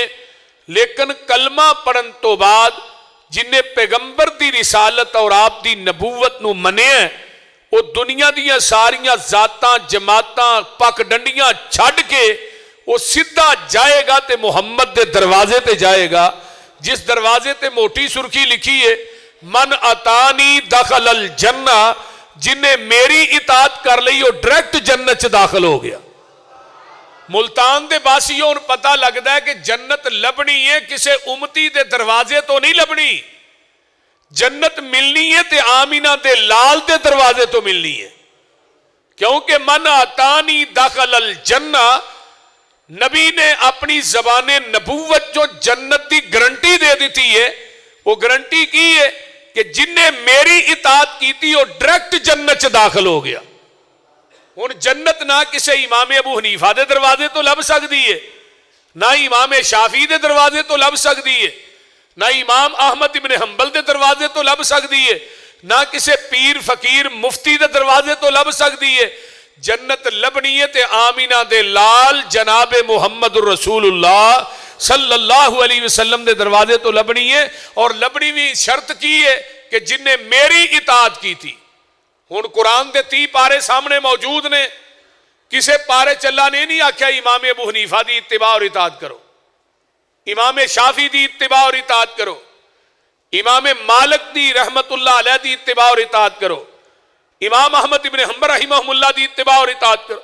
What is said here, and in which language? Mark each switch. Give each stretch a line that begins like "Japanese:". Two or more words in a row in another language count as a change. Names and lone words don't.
Punjabi: لیکن کلمہ پڑھن تو بعد جنہیں پیغمبر کی رسالت اور آپ کی نبوت نوں منیا، وہ دنیا دیاں ساریاں ذاتاں، جماعتاں، پگڈنڈیاں چھڈ کے وہ سیدھا جائے گا تے محمد کے دروازے تے جائے گا، جس دروازے تے موٹی سرخی لکھی ہے,
Arabic: من أطاعني دخل الجنة.
Punjabi: جنہیں میری اطاعت کر لی وہ ڈائریکٹ جنت چ داخل ہو گیا. ملتان دے باسیوں نوں پتا لگتا ہے کہ جنت لبھنی ہے کسی امتی دے دروازے تو نہیں لبھنی. جنت ملنی ہے تے آمنہ دے لال دے دروازے تو ملنی ہے، کیونکہ
Arabic: من أطاعني دخل الجنة,
Urdu: نبی نے اپنی زبانِ نبوت جو جنت کی گارنٹی دے دی ہے.
Punjabi: وہ گارنٹی کی ہے کہ جنہیں میری اطاعت کی وہ ڈائریکٹ جنت چ داخل ہو گیا. ہن جنت نہ کسی امام ابو حنیفہ کے دروازے تو لبھ سکتی ہے، نہ امام شافعی کے دروازے تو لبھ سکتی ہے، نہ امام احمد ابن حنبل کے دروازے تو لبھ سکتی ہے، نہ کسی پیر فقیر مفتی کے دروازے تو لبھ سکتی ہے. جنت لبھنی ہے تے آمنہ دے لال جناب محمد رسول اللہ
Arabic: صلى الله عليه وسلم
Punjabi: کے دروازے تو لبھنی ہے. اور لبھنی بھی شرط کی ہے کہ جنہیں میری اطاعت کی تھی. ہن قرآن کے 30 پارے سامنے موجود نے، کسے پارے چلا نے نہیں آکھیا امام ابو حنیفہ کی اتباع اور اطاعت کرو، امام شافعی کی اتباع اور اطاعت کرو، امام مالک دی
Arabic: رحمة الله عليه
Punjabi: دی اتباع اور اطاعت کرو، امام احمد ابن حنبل رحمہ اللہ دی اتباع اور اطاعت کرو.